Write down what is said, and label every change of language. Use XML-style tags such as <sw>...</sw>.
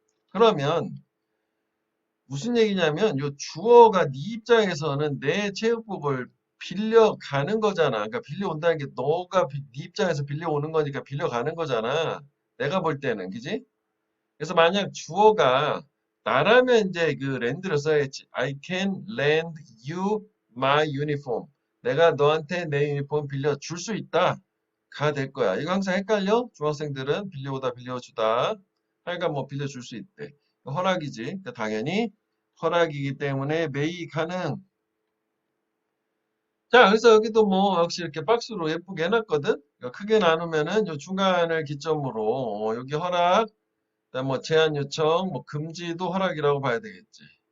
<ko>그러면 무슨 얘기냐면 요 주어가 네 입장에서는 내 체육복을 빌려가는 거잖아. 그러니까 빌려온다는 게 너가 네 입장에서 빌려오는 거니까 빌려가는 거잖아. 내가 볼 때는, 그지? 그래서 만약 주어가 나라면 이제 그 렌드를 써야지.</ko> <en>I can lend you my uniform.</en> <ko>내가 너한테 내 유니폼 빌려줄 수 있다. 가 될 거야. 이거 항상 헷갈려? 중학생들은 빌려오다 빌려주다. 하여간 뭐 빌려줄 수 있대. 허락이지. 그러니까 당연히 허락이기 때문에 may 가능. 자, 그래서 여기도 뭐 역시 이렇게 박스로 예쁘게 해놨거든. 그러니까 크게 나누면은 요 중간을 기점으로 여기 허락, 그다음 뭐 제한 요청, 뭐 금지도 허락이라고 봐야 되겠지.</ko>